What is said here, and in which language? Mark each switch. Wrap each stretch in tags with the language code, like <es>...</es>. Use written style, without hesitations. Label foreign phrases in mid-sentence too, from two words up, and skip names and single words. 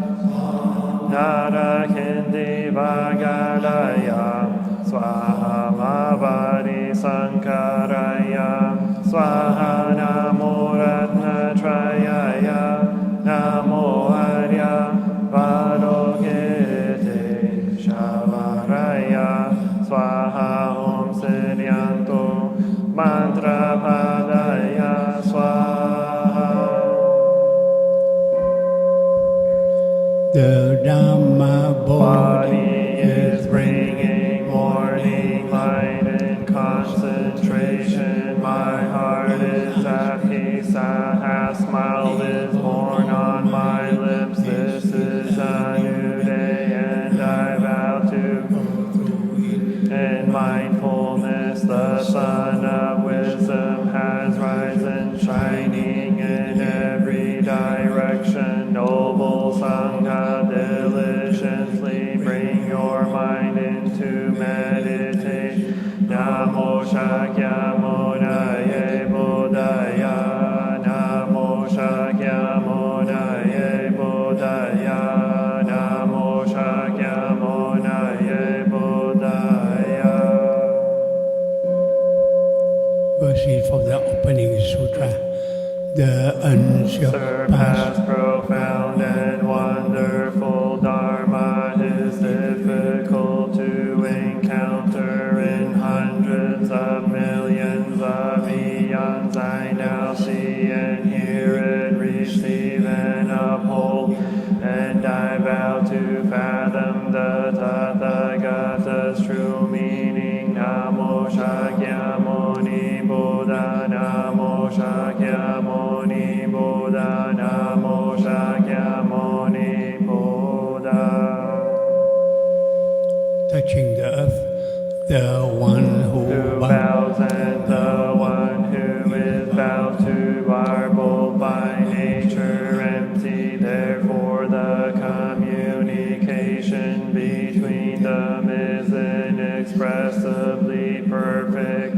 <sa>narakindi vagalaya swaha mavari sankaraya swaha namo ratnatrayaya namo arya valokite shavaraya swaha om siryanto mantra padaya swaha.</sa> <en>The Dhamma Body is bringing morning light and concentration. My heart is at peace. A half smile is born on my lips. This is a new day, and I vow to in mindfulness. The sun of wisdom has risen, shining in every direction. Noble Sangha, diligently bring your mind into meditation.</en> <sa>Namo Shakyamunaye Buddhaya. Namo Shakyamunaye Buddhaya. Namo Shakyamunaye Buddhaya.</sa> <en>verses from the opening sutra, the Surpassed, profound, and wonderful Dharma is difficult to encounter in hundreds of millions of eons. I now see and hear it, receive and uphold, and I vow to fathom the Tathagata's true meaning.</en> <sa>Namo Shakyamuni Buddha, Namo Shakyamuni Buddha, Namo Shakyamuni Buddha.</sa> <en>touching the earth, the one who bows and the one who is bowed to are both by nature empty. Therefore the communication between them is inexpressibly perfect.</en>